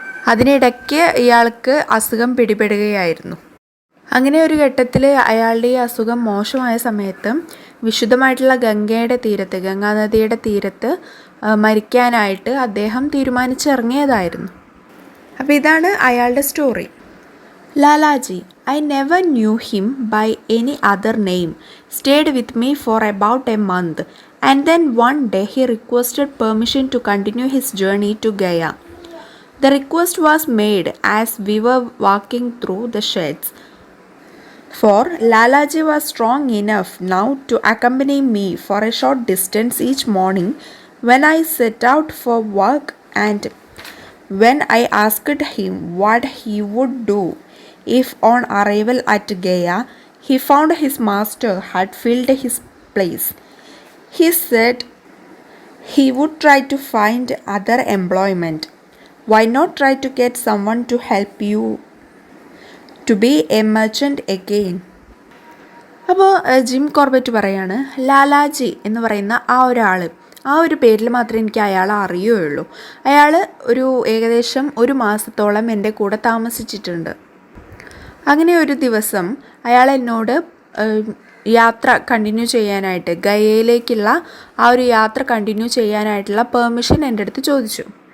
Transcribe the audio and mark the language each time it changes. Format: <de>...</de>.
<ml>അതിനിടയ്ക്ക് ഇയാൾക്ക് അസുഖം പിടിപെടുകയായിരുന്നു. അങ്ങനെ ഒരു ഘട്ടത്തിൽ അയാളുടെ ഈ അസുഖം മോശമായ സമയത്ത് വിശുദ്ധമായിട്ടുള്ള ഗംഗാനദിയുടെ തീരത്ത് മരിക്കാനായിട്ട് അദ്ദേഹം തീരുമാനിച്ചിറങ്ങിയതായിരുന്നു. അപ്പോൾ ഇതാണ് അയാളുടെ story.</ml> <en>Lalaji, I never knew him by any other name, stayed with me for about a month, and then one day he requested permission to continue his journey to Gaya. The request was made as we were walking through the sheds, for Lalaji was strong enough now to accompany me for a short distance each morning when I set out for work, and when I asked him what he would do if on arrival at Gaya he found his master had filled his place, he said he would try to find other employment. Why not try to get someone to help you to be a merchant again?</en> <ml>അപ്പോൾ Jim Corbett പറയാണ്, ലാലാജി എന്ന് പറയുന്ന ആ ഒരു പേരിൽ മാത്രമേ എനിക്ക് അയാളെ അറിയുകയുള്ളൂ. അയാൾ ഏകദേശം ഒരു മാസത്തോളം എൻ്റെ കൂടെ താമസിച്ചിട്ടുണ്ട്. അങ്ങനെ ഒരു ദിവസം അയാൾ എന്നോട് യാത്ര കണ്ടിന്യൂ ചെയ്യാനായിട്ട്, ഗയയിലേക്കുള്ള ആ ഒരു യാത്ര കണ്ടിന്യൂ ചെയ്യാനായിട്ടുള്ള പെർമിഷൻ എൻ്റെ അടുത്ത് ചോദിച്ചു.</ml>